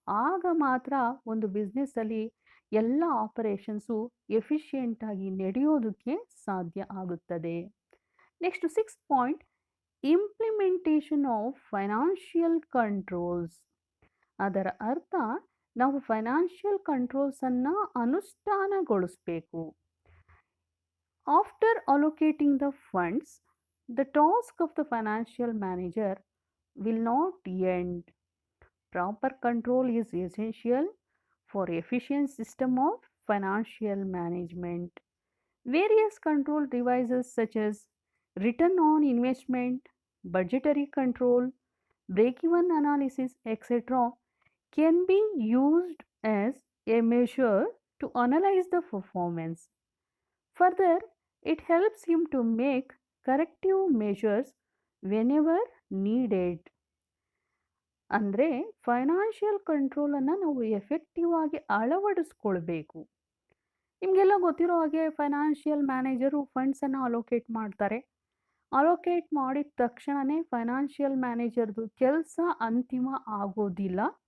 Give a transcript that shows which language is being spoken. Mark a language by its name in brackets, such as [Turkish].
[Kannada] ಆಗ ಮಾತ್ರ ಒಂದು ಬಿಸ್ನೆಸ್ಸಲ್ಲಿ ಎಲ್ಲ ಆಪರೇಷನ್ಸು ಎಫಿಷಿಯೆಂಟಾಗಿ ನಡೆಯೋದಕ್ಕೆ ಸಾಧ್ಯ ಆಗುತ್ತದೆ. [English] Next six point, implementation of financial controls. [Kannada] ಅದರ ಅರ್ಥ ನಾವು financial ಕಂಟ್ರೋಲ್ಸನ್ನು ಅನುಷ್ಠಾನಗೊಳಿಸಬೇಕು. [English] After allocating the funds, the task of the financial manager will not end. Proper control is essential for efficient system of financial management. Various control devices such as return on investment, budgetary control, break-even analysis, etc. can be used as a measure to analyze the performance. Further, it helps him to make corrective measures whenever needed. [Kannada] ಅಂದರೆ financial ಕಂಟ್ರೋಲನ್ನು ನಾವು effective ಆಗಿ ಅಳವಡಿಸ್ಕೊಳ್ಬೇಕು. ನಿಮಗೆಲ್ಲ ಗೊತ್ತಿರೋ ಹಾಗೆ financial manager ಫಂಡ್ಸನ್ನು allocate ಮಾಡ್ತಾರೆ. Allocate ಮಾಡಿದ ತಕ್ಷಣವೇ financial ಮ್ಯಾನೇಜರ್ದು ಕೆಲಸ ಅಂತಿಮ ಆಗೋದಿಲ್ಲ.